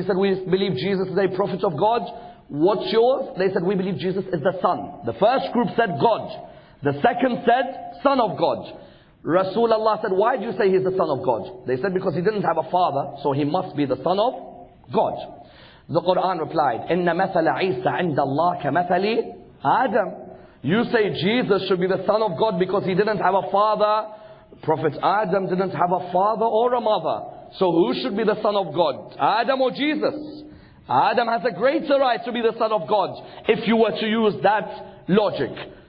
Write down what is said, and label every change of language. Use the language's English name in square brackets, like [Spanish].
[English] He said, we believe Jesus is a prophet of God. What's yours? They said, we believe Jesus is the Son. The first group said God. The second said Son of God. Rasulullah said, why do you say he's the Son of God? They said, because he didn't have a father, so he must be the Son of God. The Quran replied, [Arabic] إِنَّ مَثَلَ عِيسَى عِنْدَ اللَّهِ كَمَثَلِ Adam. [English] You say Jesus should be the Son of God because he didn't have a father. Prophet Adam didn't have a father or a mother. So who should be the Son of God? Adam or Jesus? Adam has a greater right to be the Son of God if you were to use that logic.